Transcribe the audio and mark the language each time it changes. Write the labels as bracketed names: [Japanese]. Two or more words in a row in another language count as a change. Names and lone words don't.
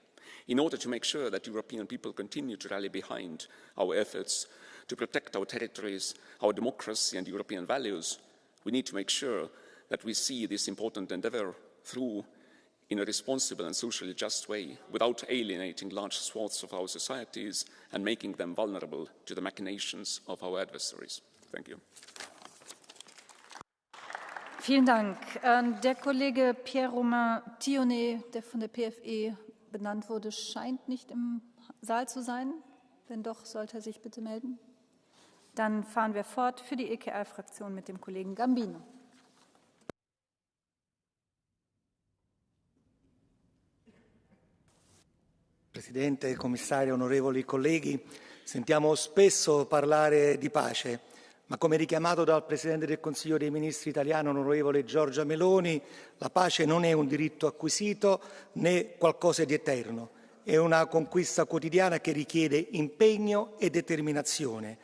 [English] In order to make sure that European people continue to rally behind our efforts to protect our territories, our democracy and European values, we need to make sure that we see this important endeavour through in a responsible and socially just way, without alienating large swaths of our societies and making them vulnerable to the machinations of our adversaries. Thank you. [German] Vielen Dank. Der Kollege Pierre-Romain Thionnet, der von der PFE benannt wurde, scheint nicht im Saal zu sein. Wenn doch, sollte er sich bitte melden. Dann fahren wir fort für die EKR-Fraktion mit dem Kollegen Gambino. [Italian] Presidente, Commissario, onorevoli colleghi, sentiamo spesso parlare di pace, ma come richiamato dal Presidente del Consiglio dei Ministri italiano, onorevole Giorgia Meloni, la pace non è un diritto acquisito né qualcosa di eterno, è una conquista quotidiana che richiede impegno e determinazione.